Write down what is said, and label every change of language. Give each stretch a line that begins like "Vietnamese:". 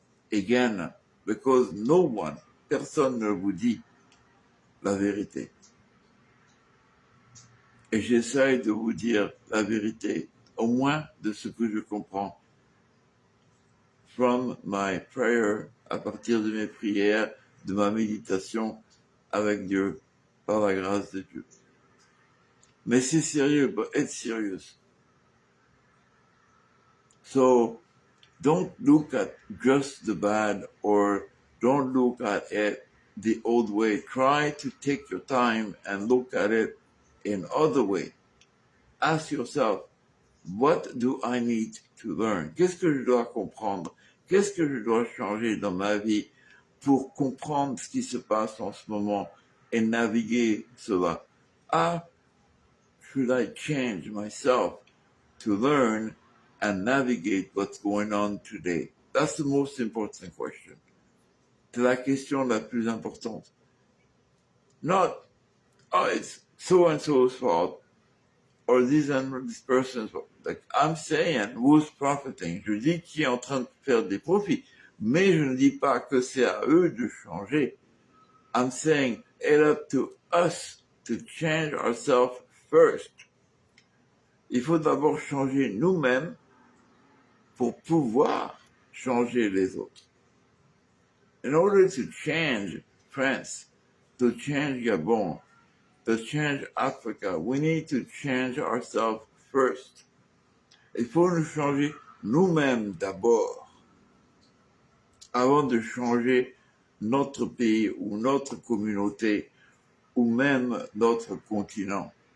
English: Again, because no one,
French: personne ne vous dit la vérité. Et j'essaye de vous dire la vérité, au moins de ce que je comprends.
English: From my prayer,
French: à partir de mes prières, de ma méditation avec Dieu, par la grâce de Dieu. Mais c'est sérieux,
English: but it's serious. So, don't look at just the bad or don't look at it the old way. Try to take your time and look at it in other way. Ask yourself, what do I need to learn?
French: Qu'est-ce que je dois comprendre? Qu'est-ce que je dois changer dans ma vie pour comprendre ce qui se passe en ce moment et naviguer cela?
English: How should I change myself to learn and navigate what's going on today? That's the most important question.
French: C'est la question la plus importante.
English: Not, oh, it's so-and-so's fault, or this person's fault. Like I'm saying, who's profiting?
French: Je dis qui est en train de faire des profits, mais je ne dis pas que c'est à eux de changer.
English: I'm saying it's up to us to change ourselves first.
French: Il faut d'abord changer nous-mêmes pour pouvoir changer les autres.
English: In order to change France, to change Gabon, to change Africa, we need to change ourselves first.
French: Il faut nous changer nous-mêmes d'abord, avant de changer notre pays ou notre communauté ou même notre continent.